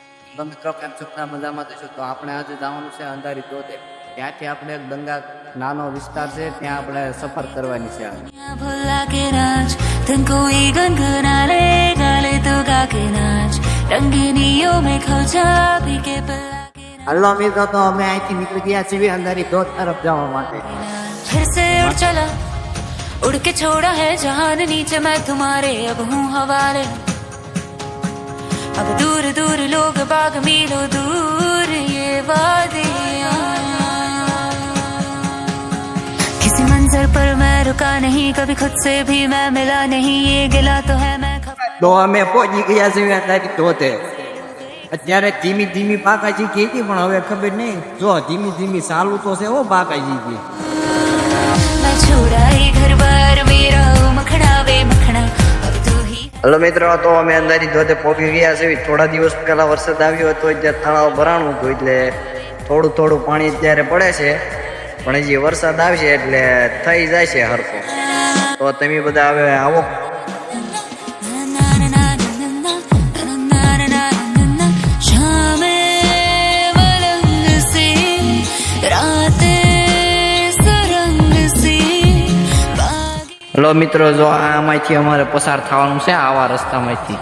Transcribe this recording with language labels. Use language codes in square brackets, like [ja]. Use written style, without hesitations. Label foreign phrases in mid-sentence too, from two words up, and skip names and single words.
[gu] તો મિત્રો કેમ છો? મજામાં થશો. તો આપણે આજે જવાનું છે અંધારી ધોધ. ત્યાંથી આપણે એક દંગા નાનો વિસ્તાર છે, ત્યાં આપણે સફર કરવાની છે. [hi] भुला के नाच तुम कोई गनगना ले गाले तो गा के नाच रंगीनियों में खो जा पी के पिला के [gu] હલો મિત્રો, તો અમે અહીંથી નીકળી ગયા છીએ અંધારી ધોધ તરફ જવા માટે. [hi] फिर से उड़ चला उड़ के छोड़ा है जहान नीचे मैं तुम्हारे अब हूँ हवाले अब दूर दूर लोग बाग मीलों दूर ये वादियाँ किसी मंजर पर मैं रुका नहीं कभी खुद से भी मैं मिला नहीं ये गिला तो है मैं [gu] તો અમે પહોંચી ગયા છીએ અંધારી ધોધે. અત્યારે ધીમી ધીમી પાકાજી કહી હતી, પણ હવે ખબર નહીં. જો ધીમી ધીમી ચાલુ તો છે હો પાકાજી કી. [hi] मैं छुड़ाई घर बार मेरा मखना वे मखना अब तू ही [gu] હલો મિત્રો, તો અમે અંધારી ધોધે પહોંચી ગયા છીએ. થોડા દિવસ પહેલા વરસાદ આવ્યો હતો, ત્યાં તળાવ ભરાણું હતું, એટલે થોડું થોડું પાણી અત્યારે પડે છે, પણ હજી વરસાદ આવશે એટલે થઈ જાય છે હરખો. તો તમે બધા હવે આવો. હલો મિત્રો, જો આમાંથી અમારે પસાર થવાનું છે, આવા રસ્તામાંથી.